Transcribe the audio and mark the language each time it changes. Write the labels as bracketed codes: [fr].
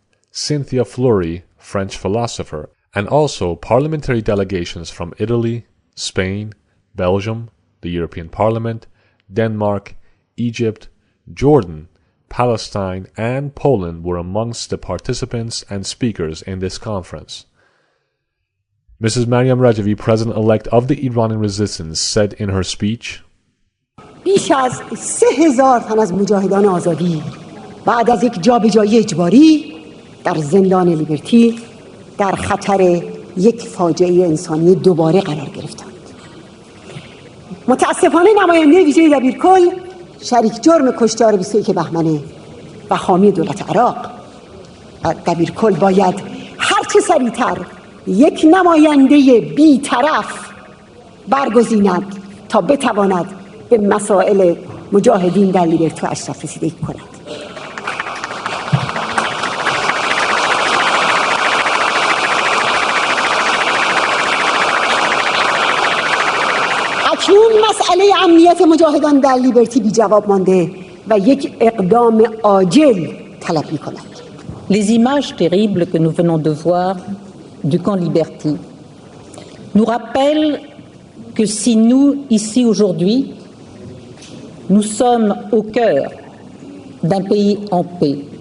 [en] Cynthia Fleury, French philosopher, and also parliamentary delegations from Italy, Spain, Belgium, the European Parliament, Denmark, Egypt, Jordan, Palestine, and Poland were amongst the participants and speakers in this conference. Mrs. Maryam Rajavi, President-elect of the Iranian Resistance, said in her speech, [fa] بیش از 3000 تن از مجاهدان آزادی بعد از یک جابجایی اجباری در زندان لیبرتی در خطر یک فاجعه انسانی دوباره قرار گرفتند. متاسفانه نماینده ویژه دبیرکل شریک جرم کشتار 21 بهمن و حامی دولت عراق دبیرکل باید هرچه سریعتر یک نماینده بی‌طرف برگزیند تا بتواند به مسائل مجاهدین در لیبرتی و اشرف رسیدگی کند. اکنون مسئله امنیت مجاهدان در لیبرتی بی جواب مانده و یک اقدام عاجل طلب می‌کند. [fr] Les images terribles que nous venons de voir du camp Liberty nous rappellent que si nous, ici aujourd'hui, nous sommes au cœur d'un pays en paix,